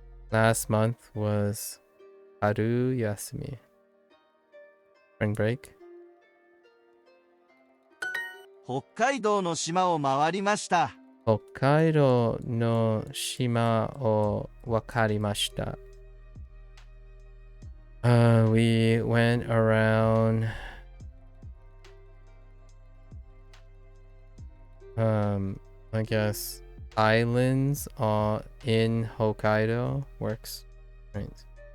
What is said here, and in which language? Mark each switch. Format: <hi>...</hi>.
<en>Last month was 春休み。 Spring break.</en> <ja>北海道の島を回りました。北海道の島をわかりました。</ja> <en>We went around I guess islands in Hokkaido works, right?</en>